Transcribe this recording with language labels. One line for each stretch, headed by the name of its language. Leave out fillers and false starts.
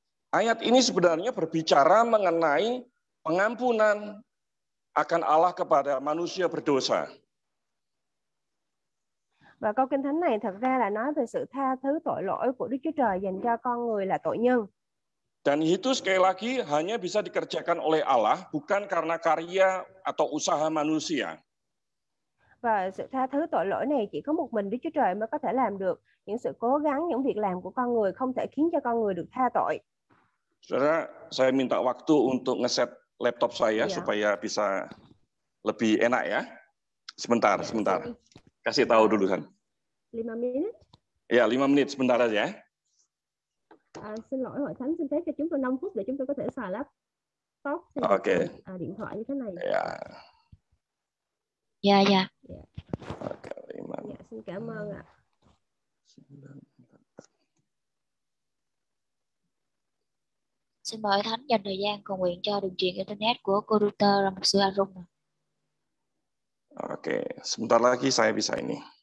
Indonesian: Ayat ini sebenarnya berbicara mengenai pengampunan akan Allah kepada manusia berdosa.
Vietnamese: Và câu Kinh Thánh này thật ra là nói về sự tha thứ tội lỗi của Đức Chúa Trời dành cho con người là tội nhân.
Indonesian: Dan itu sekali lagi hanya bisa dikerjakan oleh Allah, bukan karena karya atau usaha manusia.
Vietnamese: Và sự tha thứ tội lỗi này chỉ có một mình Đức Chúa Trời mới có thể làm được. Những sự cố gắng, những việc làm của con người không thể khiến cho con người được tha tội.
Indonesian: Saudara, saya minta waktu untuk ngeset laptop saya supaya bisa lebih enak ya. Sebentar. Kasih tahu dulu kan. 5 menit. Ya, 5 menit sebentar aja.
Vietnamese: Xin lỗi Hội Thánh, xin phép cho chúng tôi 5 phút để chúng tôi có thể xài laptop, điện thoại như thế này. Dạ.
Indonesian: Oke, 5.
Vietnamese: Dạ, xin cảm ơn ạ. Xin mời Thánh dành thời gian cầu nguyện cho đường truyền internet của cô Router và mục sư Arun.
Indonesian: Oke, sebentar lagi saya bisa ini.